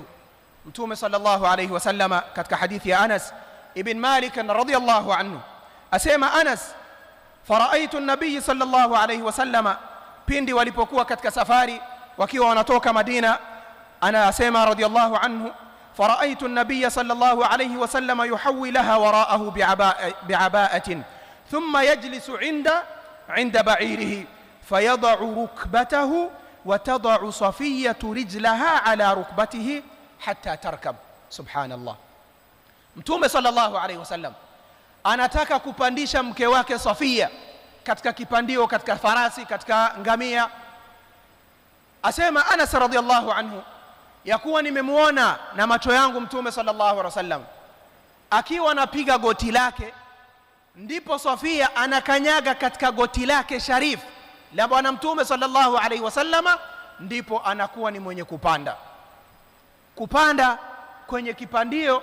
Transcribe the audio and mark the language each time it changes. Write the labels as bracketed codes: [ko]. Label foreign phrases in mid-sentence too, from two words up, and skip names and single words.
[sw] Mtume [ar] صلى الله عليه وسلم [sw] katika hadithi ya Anas ibn Malik [ar] رضي الله عنه [sw] asema [ar] Anas, فرأيت النبي صلى الله عليه وسلم, [sw] pindi walipokuwa katika safari wakiwa wanatoka Madina, ana asema [ar] رضي الله عنه فرأيت النبي صلى الله عليه وسلم يحوي لها وراءه بعباءة ثم يجلس عند بعيره فيضع ركبته وتضع صفية رجلها على ركبته حتى تركب. [sw] Subhanallah. Mtume [ar] صلى الله عليه وسلم [sw] anataka kupandisha mke wake Safia katika kipandio, katika farasi, katika ngamia. Asema Anas [ar] رضي الله عنه, [sw] ya kuwa nimemuona na macho yangu Mtume [ar] صلى الله عليه وسلم [sw] akiwa anapiga goti lake, ndipo Safia anakanyaga katika goti lake sharif la bwana Mtume [ar] صلى الله عليه وسلم, [sw] ndipo anakuwa ni mwenye kupanda kwenye kipandio.